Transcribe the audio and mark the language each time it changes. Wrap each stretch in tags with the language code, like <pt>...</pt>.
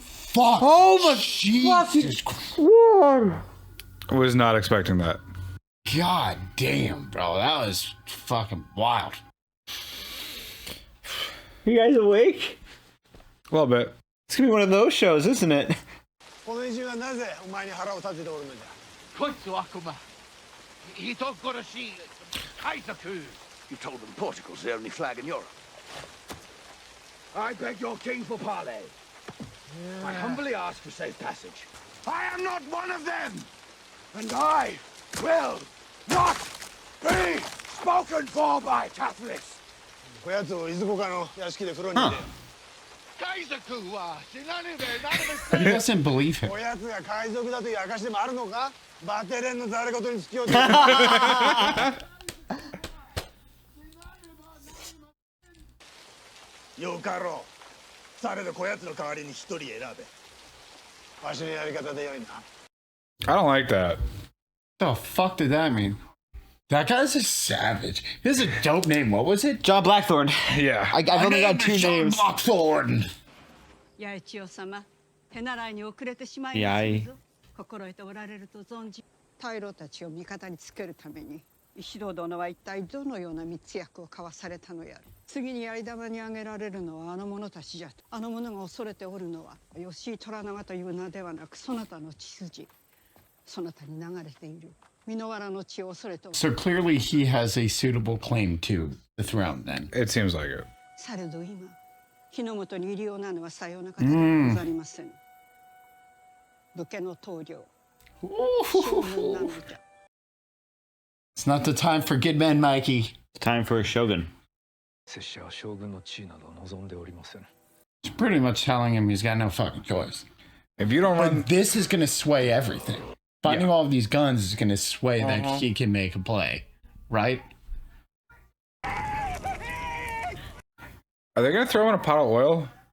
<en>Fuck! Oh my Jesus Christ! Was not expecting that. God damn, bro, that was fucking wild. You guys awake? A little bit. It's gonna be one of those shows, isn't it?</en> <ja>この偉人はなぜお前に腹を立てておるのじゃ。こいつは悪魔。人殺し。海賊。</ja> <en>You told them Portugal's the only flag in Europe. I beg your king for parley. I humbly ask for safe passage. I am not one of them! And I will not be spoken for by Catholics!</en> <ja>こやつをいずこかの屋敷で風呂に入れ。海賊は死なねべな</ja> <en>He doesn't believe him.</en> <ja>こやつが海賊だという証でもあるのか？バテレンのざれ事につきようと。よかろう。されどこやつの代わりに一人選べ。わしのやり方でよいな。</ja> <en>I don't like that. The fuck did that mean? That guy's a savage. He has a dope name. What was it? John Blackthorne. Yeah. I've only got two names. Blackthorn.</en> <ja>八重千代様、手習いに遅れてしまいやいますぞ。心得ておられると存じ、大老たちを味方につけるために、石堂殿は一体どのような密約を交わされたのやら。次に槍玉に挙げられるのはあの者たちじゃと。あの者が恐れておるのは、吉井虎長という名ではなく、そなたの血筋。そなたに流れている箕輪の血を恐れておる。</ja> <en>So clearly he has a suitable claim to the throne then. It seems like it.</en> <ja>されど今、日の本に入りようなのはさような方ではござりません。武家の棟梁、将軍なのじゃ。</ja> <en>It's not the time for good men, Mikey. It's time for a shogun.</en> <ja>拙者は将軍の地位など望んでおりません。</ja> <en>It's pretty much telling him he's got no fucking choice. If you don't run, But this is going to sway everything. Finding Yeah. all of these guns is going to sway that he can make a play, right? are they gonna throw in a pot of oil?</en>